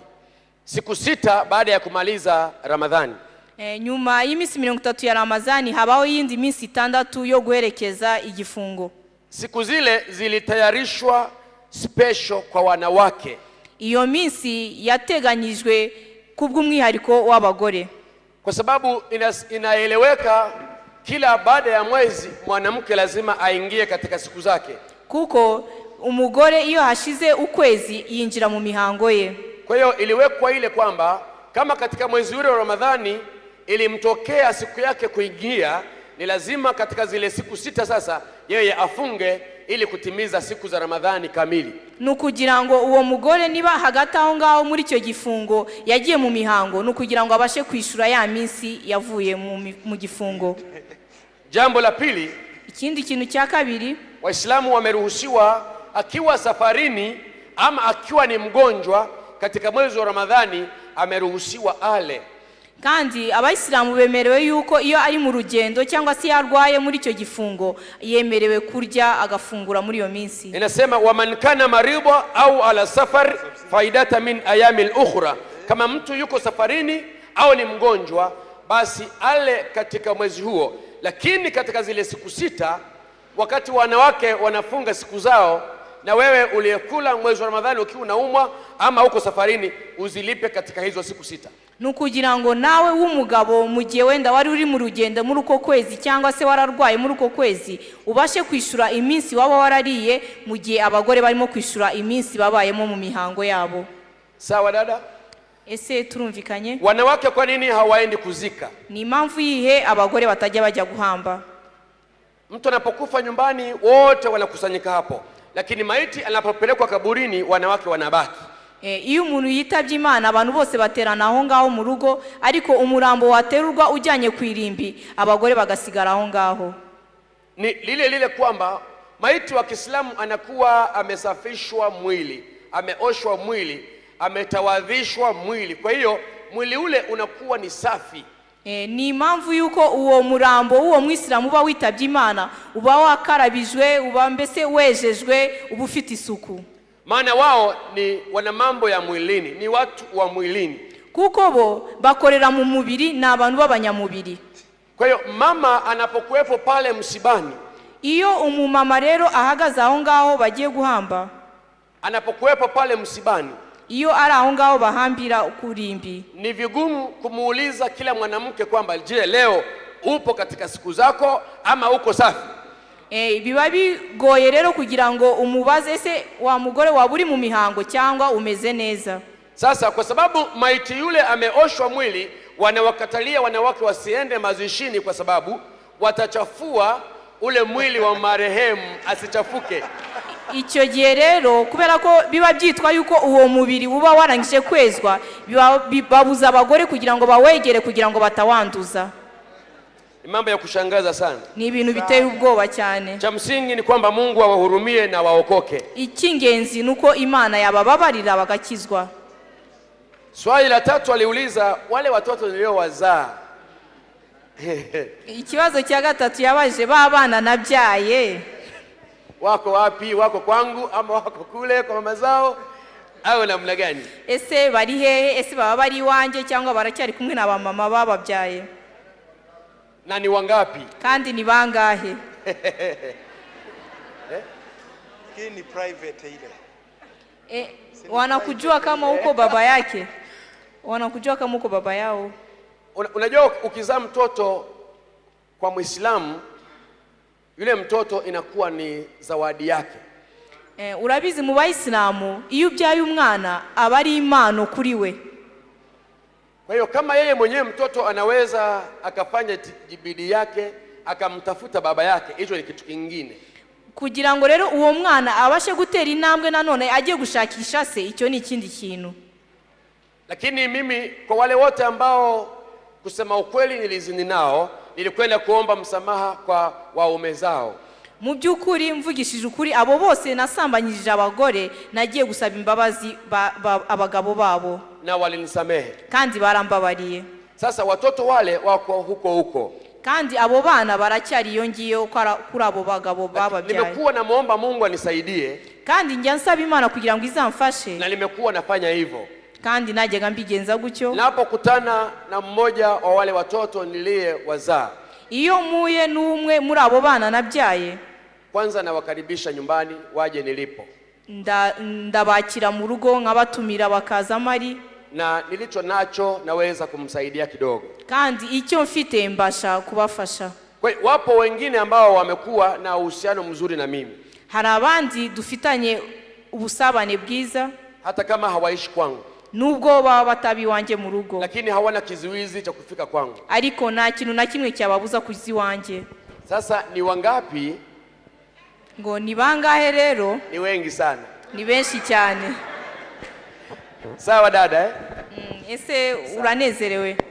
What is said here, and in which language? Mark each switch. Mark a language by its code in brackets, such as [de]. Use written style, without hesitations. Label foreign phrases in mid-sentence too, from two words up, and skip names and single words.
[sw] Siku 6 baada ya kumaliza Ramadhani. [rw] Nyuma y'imisi 30 ya Ramadhani habaho yindi minsi 6 yo guherekeza igifungo. [sw] Siku zile zilitayarishwa special kwa wanawake. [rw] Iyo minsi yateganyijwe kubw'umwihariko w'abagore. [sw] Kwa sababu inaeleweka kila baada ya mwezi mwanamke lazima aingie katika siku zake. [rw] Kuko umugore iyo hashize ukwezi yinjira mu mihango ye. [sw] Kwa hiyo iliwekwa ile kwamba kama katika mwezi ule wa Ramadhani ilimtokea siku yake kuingia, ni lazima katika zile siku 6 sasa yeye afunge ili kutimiza siku za Ramadhani kamili. [rw] Nukugira ngo uwo mugore niba hagati aho ngaho muri cyo gifungo yagiye mu mihango, nukugira ngo abashe kwishura ya minsi yavuye mu gifungo. [sw] Jambo la pili, [rw] ikindi kintu cya kabiri, [sw] Waislamu wameruhusiwa akiwa safarini ama akiwa ni mgonjwa katika mwezi wa Ramadhani ameruhusiwa ale. [rw] kandi abayisilamu bemerewe yuko iyo ari mu rugendo cyangwa se yarwaye muri icyo gifungo yemerewe kurya agafungura muri iyo minsi. [sw] Inasema [ar] ومن كان مريضا أو على سفر فعدة من أيام أخر, [sw] kama mtu yuko safarini au ni mgonjwa basi ale katika mwezi huo. Lakini katika zile siku 6 wakati wanawake wanafunga siku zao, na wewe uliyekula mwezi wa Ramadhani ukiwa unaumwa ama uko safarini, uzilipe katika hizo siku 6. [rw] Nukugira ngo nawe w'umugabo mu gihe wenda wari uri mu rugendo muri uko kwezi cyangwa se wararwaye muri uko kwezi, ubashe kwishura iminsi waba warariye mu gihe abagore barimo kwishura iminsi babayemo mu mihango yabo. [sw] Sawa dada? [rw] Ese turumvikanye? [sw] Wanawake kwa nini hawaendi kuzika? [rw] Ni impamvu yihe abagore batajya bajya guhamba? [sw] Mtu anapokufa nyumbani wote wanakusanyika hapo, lakini maiti anapopelekwa kaburini wanawake wanabaki. [rw] Iyo umuntu yitabye Imana abantu bose baterana aho ngaho mu rugo, ariko umurambo waterurwa ujyanye ku irimbi abagore bagasigara aho ngaho. [sw] Ni lile kwamba maiti wa Kiislamu anakuwa amesafishwa mwili, ameoshwa mwili, ametawadhishwa mwili, kwa hiyo mwili ule unakuwa ni safi. [rw] Ni impamvu yuko uwo murambo uwo Mwisilamu uba witabye Imana uba wakarabijwe, uba mbese wejejwe, uba ufite isuku. [sw] Maana wao ni wana mambo ya mwilini, ni watu wa mwilini, [rw] kuko bo bakorera mu mubiri na abantu b'abanyamubiri. [sw] Kwa hiyo mama anapokuwepo pale msibani, [rw] iyo umumama rero ahagaze aho ngaho bagiye guhamba, [sw] anapokuwepo pale msibani, [rw] iyo ari aho ngaho bahambira kurimbi, [sw] ni vigumu kumuuliza kila mwanamke kwamba je, leo upo katika siku zako ama uko safi? [rw] Biba bigoye rero kugira ngo umubaze ese wa mugore waba uri mu mihango cyangwa umeze neza. [sw] Sasa kwa sababu maiti yule ameoshwa mwili, wanawakatalia wanawake wasiende mazishini kwa sababu watachafua ule mwili wa marehemu asichafuke. [rw] Icyo gihe rero kubera ko biba byitwa yuko uwo mubiri uba warangije kwezwa, babuza abagore kugira ngo bawegere kugira ngo batawanduza. [sw] Mambo ya kushangaza sana. [rw] Ni ibintu biteye ubwoba cyane. [sw] Cha msingi ni kwamba Mungu awahurumie na waokoke. [rw] Icyingenzi nuko Imana yabababarira bagakizwa. [sw] Swali la 3 aliuliza wale watoto niliowazaa. [rw] Ikibazo cya 3 yabaje babana nabyaye [sw] wako wapi? Wako kwangu ama wako kule kwa mama zao au namna gani? [rw] Ese bari hehe? Ese baba bari wanje cyangwa baracyari kumwe na ba mama bababyaye? [sw] Na ni wangapi? [rw] Kandi ni bangahe? [sw] Hii ni private ile. Wanakujua kama uko baba yake? Wanakujua kama uko baba yao? Unajua ukizaa mtoto kwa Muislamu, yule mtoto inakuwa ni zawadi yake. [rw] Urabizi mu Bayisilamu iyo ubyaye umwana aba ari impano kuri we. [sw] Kwa hiyo kama yeye mwenyewe mtoto anaweza akafanya jibidi yake akamtafuta baba yake, hicho ni kitu kingine. [rw] Kugira ngo rero uwo mwana abashe gutera intambwe nanone agiye gushakisha se, icyo ni ikindi kintu. [sw] Lakini mimi kwa wale wote ambao kusema ukweli nilizini nao, nilikwenda kuomba msamaha kwa waume zao. [rw] Mu byukuri mvugishije ukuri abo bose nasambanyije abagore, nagiye gusaba imbabazi abagabo babo [sw] na walinisamehe [rw] kandi barambabariye. [sw] Sasa watoto wale wako huko [rw] kandi abo bana baracyari yongiye kuri abo bagabo bababyaye. [sw] Nimekuwa namuomba Mungu anisaidie, [rw] kandi njya nsaba Imana kugira ngo izamfashe, [sw] na nimekuwa nafanya hivyo, [rw] kandi najyaga mbigenza gutyo. [sw] Napokutana na mmoja wa wale watoto niliyewazaa, [rw] iyo muye n'umwe muri abo bana nabyaye, [sw] kwanza nawakaribisha nyumbani waje nilipo, [rw] ndabakira mu rugo nkabatumira bakaza mari, [sw] na nilicho nacho naweza kumsaidia kidogo, [rw] kandi icyo mfite mbasha kubafasha. [sw] Kwa wapo wengine ambao wamekuwa na uhusiano mzuri na mimi, [rw] hari abandi dufitanye ubusabane bwiza [sw] hata kama hawaishi kwangu, [rw] nubwo baba batabi wanje mu rugo, [sw] lakini hawana kizuizi cha kufika kwangu, [rw] ariko nta kintu na kimwe cyababuza kuzi wanje. [sw] Sasa ni wangapi? [rw] Ngo ni bangahe rero? [sw] Ni wengi sana. [rw] Ni benshi cyane. [sw] Sawa dada [rw] Ese uranezerewe?